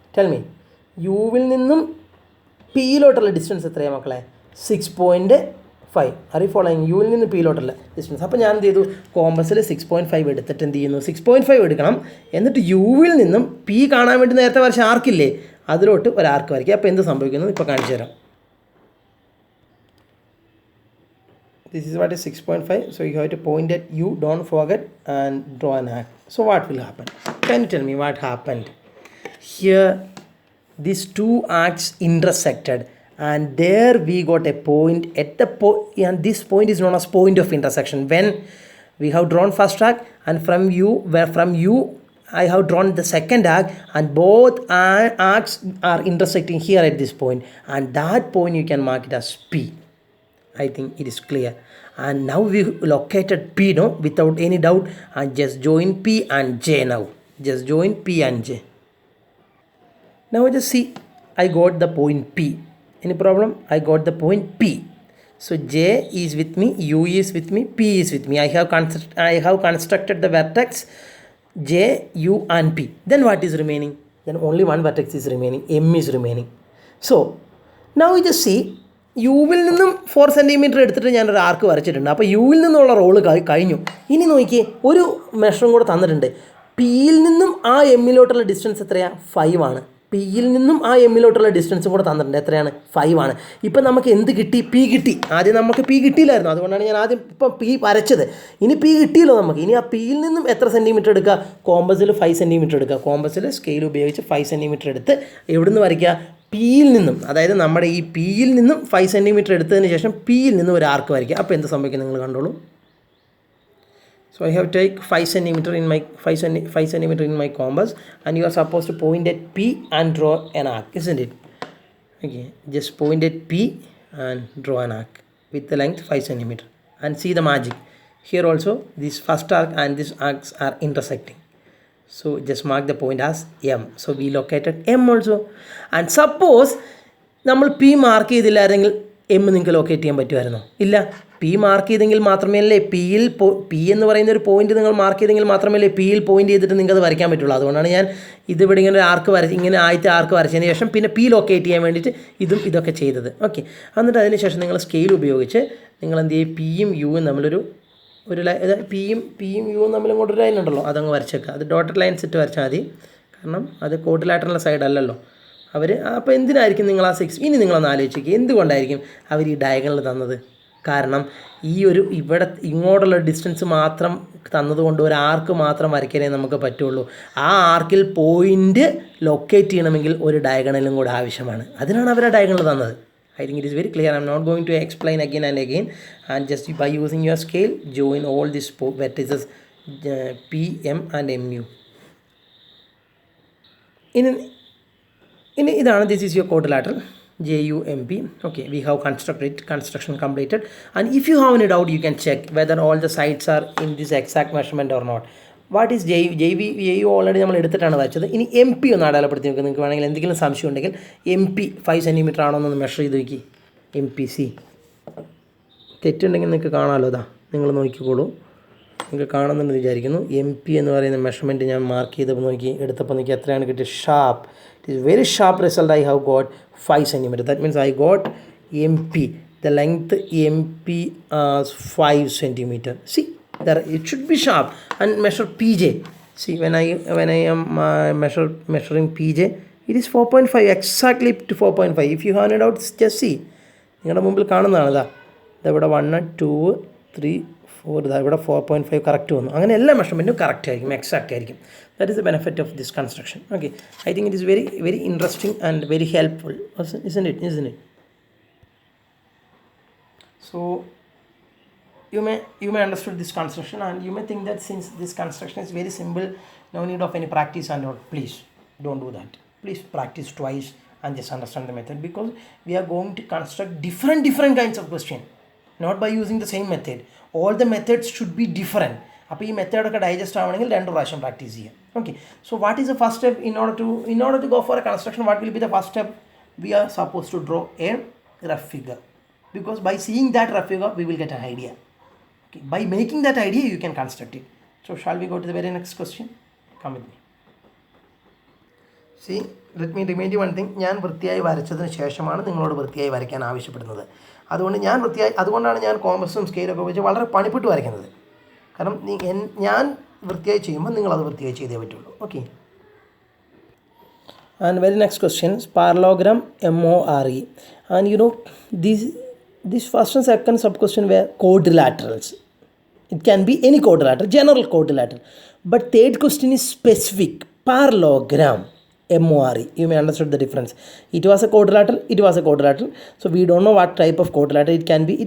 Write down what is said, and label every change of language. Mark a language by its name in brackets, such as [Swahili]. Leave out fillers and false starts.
[Malayalam] Tell me, യുവിൽ നിന്നും പിയിലോട്ടുള്ള distance എത്രയാണ് മക്കളെ? 6.5. [English] Are you following? [Malayalam] യുവിൽ നിന്ന് പിയിലോട്ടുള്ള ഡിസ്റ്റൻസ്. അപ്പോൾ ഞാൻ എന്ത് ചെയ്തു, കോമ്പസിൽ 6.5 എടുത്തിട്ട് എന്ത് ചെയ്യുന്നു, 6.5 എടുക്കണം. എന്നിട്ട് യുവിൽ നിന്നും പി കാണാൻ വേണ്ടി നേരത്തെ വരച്ച ആർക്കില്ലേ, അതിലോട്ട് ഒരു ആർക്ക് വരയ്ക്കുക. അപ്പോൾ എന്ത് സംഭവിക്കുന്നു ഇപ്പോൾ കാണിച്ചു തരാം. [English] This is what is 6.5. So you have to point at U, don't forget, and draw an arc. So what will happen? Can you tell me what happened? Here these two arcs intersected and there we got a point at the point, and this point is known as point of intersection. When we have drawn first arc and from U I have drawn the second arc and both arcs are intersecting here at this point, and that point you can mark it as P. I think it is clear. And now we located P, no, without any doubt, and just join P and J now. Just join P and J. Now just see, I got the point P. Any problem? I got the point P. So J is with me, U is with me, P is with me. I have constructed the vertex J, U and P. Then what is remaining? Then only one vertex is remaining. M is remaining. So now we just see, [Malayalam] യുവിൽ നിന്നും 4 centimetre എടുത്തിട്ട് ഞാനൊരു ആർക്ക് വരച്ചിട്ടുണ്ട്. അപ്പോൾ യുവിൽ നിന്നുള്ള role കഴിഞ്ഞു. ഇനി നോക്കിയേ, ഒരു മെഷറും കൂടെ തന്നിട്ടുണ്ട്. പിയിൽ നിന്നും ആ എമ്മിലോട്ടുള്ള ഡിസ്റ്റൻസ് എത്രയാണ്? 5 ആണ്. പിയിൽ നിന്നും ആ എമ്മിലോട്ടുള്ള ഡിസ്റ്റൻസും കൂടെ തന്നിട്ടുണ്ട്. എത്രയാണ്? 5 ആണ്. ഇപ്പം നമുക്ക് എന്ത് കിട്ടി? പി കിട്ടി. ആദ്യം നമുക്ക് പി കിട്ടിയില്ലായിരുന്നു, അതുകൊണ്ടാണ് ഞാൻ ആദ്യം ഇപ്പം പി വരച്ചത്. ഇനി പി കിട്ടിയല്ലോ നമുക്ക്. ഇനി ആ പിയിൽ നിന്നും എത്ര സെൻറ്റിമീറ്റർ എടുക്കുക? കോമ്പസിൽ 5 സെൻറ്റിമീറ്റർ എടുക്കുക. കോമ്പസിൽ സ്കെയിൽ ഉപയോഗിച്ച് 5 സെൻറ്റിമീറ്റർ എടുത്ത് എവിടെ നിന്ന് വരയ്ക്കുക? പിയിൽ നിന്നും, അതായത് നമ്മുടെ ഈ പിയിൽ നിന്നും 5 സെൻറ്റിമീറ്റർ എടുത്തതിന് ശേഷം പിയിൽ നിന്നും ഒരു ആർക്ക് വരയ്ക്കുക. അപ്പോൾ എന്ത് സംഭവിക്കും നിങ്ങൾ കണ്ടോളൂ. [English] So I have take 5 centimeter in my 5 centimeter in my compass, and you are supposed to point at P and draw an arc, isn't it? Okay, just point at P and draw an arc with the length 5 centimeter, and see the magic. Here also this first arc and this arcs are intersecting. So just mark the point as M. So we located M also, and suppose [Malayalam] നമ്മൾ P mark ചെയ്തില്ലായിരുന്നെങ്കിൽ M നിങ്ങൾക്ക് locate ചെയ്യാൻ പറ്റുമായിരുന്നോ? ഇല്ല. P mark ചെയ്തെങ്കിൽ മാത്രമല്ലേ പിയിൽ P എന്ന് പറയുന്ന ഒരു പോയിന്റ് നിങ്ങൾ മാർക്ക് ചെയ്തെങ്കിൽ മാത്രമല്ലേ പിയിൽ പോയിന്റ് ചെയ്തിട്ട് നിങ്ങൾക്ക് അത് വരയ്ക്കാൻ പറ്റുള്ളൂ. അതുകൊണ്ടാണ് ഞാൻ ഇതിവിടെ ഇങ്ങനെ ഒരു ആർക്ക് വരച്ച്, ഇങ്ങനെ ആദ്യത്തെ ആർക്ക് വരച്ചതിന് ശേഷം പിന്നെ പി ലൊക്കേറ്റ് ചെയ്യാൻ വേണ്ടിയിട്ട് ഇതൊക്കെ ചെയ്തത്. ഓക്കെ, എന്നിട്ട് അതിന് ശേഷം നിങ്ങൾ സ്കെയിൽ ഉപയോഗിച്ച് നിങ്ങൾ എന്ത് ചെയ്യും? പിയും യുവും തമ്മിലൊരു പിയും യുവും തമ്മിൽ ഇങ്ങോട്ടൊരു ലൈൻ ഉണ്ടല്ലോ, അതങ്ങ് വരച്ചേക്കുക. അത് ഡോട്ടഡ് ലൈൻസ് ഇട്ട് വരച്ചാൽ മതി, കാരണം അത് കോട്ടിലായിട്ടുള്ള സൈഡ് അല്ലല്ലോ അവർ. അപ്പോൾ എന്തിനായിരിക്കും നിങ്ങൾ ആ 6? ഇനി നിങ്ങളൊന്ന് ആലോചിക്കുക, എന്തുകൊണ്ടായിരിക്കും അവർ ഈ ഡയഗണൽ തന്നത്? കാരണം ഈ ഒരു ഇവിടെ ഇങ്ങോട്ടുള്ള ഡിസ്റ്റൻസ് മാത്രം തന്നതുകൊണ്ട് ഒരു ആർക്ക് മാത്രം വരയ്ക്കാനേ നമുക്ക് പറ്റുള്ളൂ. ആ ആർക്കിൽ പോയിൻ്റ് ലൊക്കേറ്റ് ചെയ്യണമെങ്കിൽ ഒരു ഡയഗണലും കൂടെ ആവശ്യമാണ്. അതിനാണ് അവർ ആ ഡയഗണൽ തന്നത്. [English] I think it is very clear. I am not going to explain again and again, and just by using your scale join all these vertices P, M and MU. [Malayalam] ഇതാണ് [English] this is your quadrilateral JUMP. Okay, we have construction completed, and if you have any doubt you can check whether all the sides are in this exact measurement or not. What is [Malayalam] JU already നമ്മൾ എടുത്തിട്ടാണ് വരച്ചത്. ഇനി MP ഒന്ന് അടയാളപ്പെടുത്തി നോക്കുക. നിങ്ങൾക്ക് വേണമെങ്കിൽ എന്തെങ്കിലും സംശയം ഉണ്ടെങ്കിൽ MP 5 സെൻറ്റിമീറ്റർ ആണോ എന്നൊന്ന് മെഷർ ചെയ്ത് നോക്കി. MPC തെറ്റുണ്ടെങ്കിൽ നിങ്ങൾക്ക് കാണാമല്ലോ. അതാ നിങ്ങൾ നോക്കിക്കോളൂ, നിങ്ങൾക്ക് കാണുന്നുണ്ടെന്ന് വിചാരിക്കുന്നു. MP എന്ന് പറയുന്ന മെഷർമെൻറ്റ് ഞാൻ മാർക്ക് ചെയ്തപ്പോൾ എടുത്തപ്പോൾ നോക്കി എത്രയാണ് കിട്ടിയത്? [English] Sharp. It is very sharp result. I have got 5 centimeter. That means I got MP. The length MP as 5 centimeter. See, there it should be sharp. And measure PJ. See, when I am measuring PJ, it is 4.5 exactly to 4.5. If you have any doubts, just see. [Malayalam] നിങ്ങളുടെ മുമ്പിൽ കാണുന്നതാണ്. ഇവിടെ 1 2 3 4 ഇവിടെ 4.5 correct വന്നു. അങ്ങനെ എല്ലാ മെഷർമെൻറ്റും correct ആയിരിക്കും, exact ആയിരിക്കും. [English] That is the benefit of this construction. Okay, I think it is very very interesting and very helpful, isn't it? So you may understood this construction, and you may think that since this construction is very simple, no need of any practice and all. Please don't do that. Please practice twice and just understand the method, because we are going to construct different kinds of question, not by using the same method. All the methods should be different. [Malayalam] അപ്പോൾ ഈ മെത്തേഡൊക്കെ digest ആവണമെങ്കിൽ 2 പ്രാവശ്യം practice ചെയ്യാം. [English] Okay, so what is the first step? in order to go for a construction, what will be the first step? We are supposed to draw a rough figure, because by seeing that rough figure we will get an idea. Okay, by making that idea you can construct it. So shall we go to the very next question? Come with me. See, let me remind you one thing. [Malayalam] ഞാൻ വൃത്തിയായി വരച്ചതിന് ശേഷമാണ് നിങ്ങളോട് വൃത്തിയായി വരയ്ക്കാൻ ആവശ്യപ്പെടുന്നത്. അതുകൊണ്ടാണ് ഞാൻ കോമ്പസും സ്കെയിലൊക്കെ ഉപയോഗിച്ച് വളരെ പണിപ്പെട്ട് വരയ്ക്കുന്നത്. കാരണം ഞാൻ വൃത്തിയായി ചെയ്യുമ്പോൾ നിങ്ങളത് വൃത്തിയായി ചെയ്തേ പറ്റുള്ളൂ. [English] Okay, and very next question, parallelogram MORE. And you know this first and second sub question were quadrilaterals. It can be any quadrilateral, general quadrilateral, but third question is specific, parallelogram MORE. You may understand the difference. It was a quadrilateral. So we don't know what type of quadrilateral it can be.